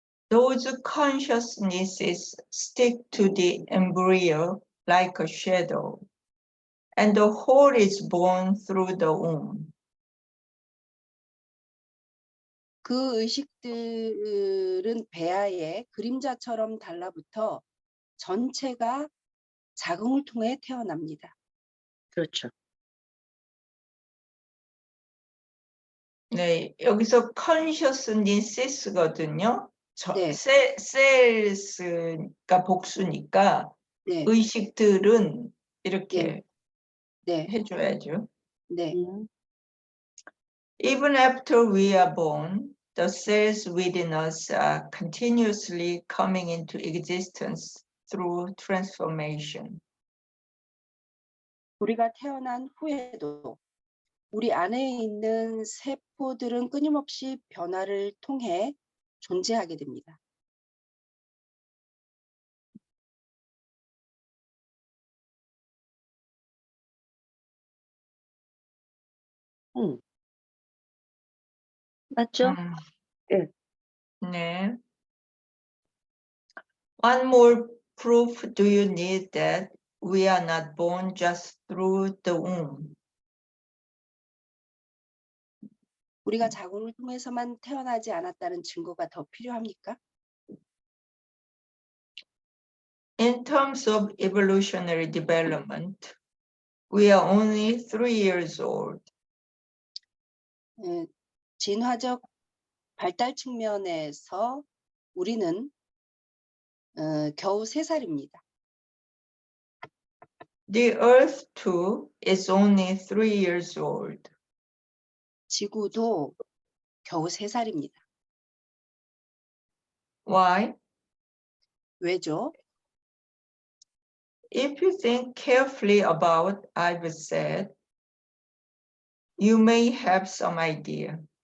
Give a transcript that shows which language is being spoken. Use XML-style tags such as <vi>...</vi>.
<en>Those consciousnesses stick to the embryo like a shadow, and the whole is born through the womb.</en> <ko>그 의식들은 배아에 그림자처럼 달라붙어 전체가 자궁을 통해 태어납니다. 그렇죠. 네, 여기서 consciousness거든요. 네. cells가 복수니까 네. 의식들은 이렇게 네. 해줘야죠. 네.</ko> <en>Even after we are born, the cells within us are continuously coming into existence through transformation.</en> <ko>우리가 태어난 후에도 우리 안에 있는 세포들은 끊임없이 변화를 통해 존재하게 됩니다. 맞죠? 네. 네.</ko> <en>One more proof do you need that we are not born just through the womb?</en> <ko>우리가 자궁을 통해서만 태어나지 않았다는 증거가 더 필요합니까?</ko> <en>In terms of evolutionary development, we are only 3 years old.</en> <ko>진화적 발달 측면에서 우리는 겨우 3살입니다.</ko> <en>The Earth too is only 3 years old.</en> <ko>지구도 겨우 3살입니다.</ko> <en>Why?</en> <ko>왜죠?</ko> <en>If you think carefully about what I've said, you may have some idea.</en>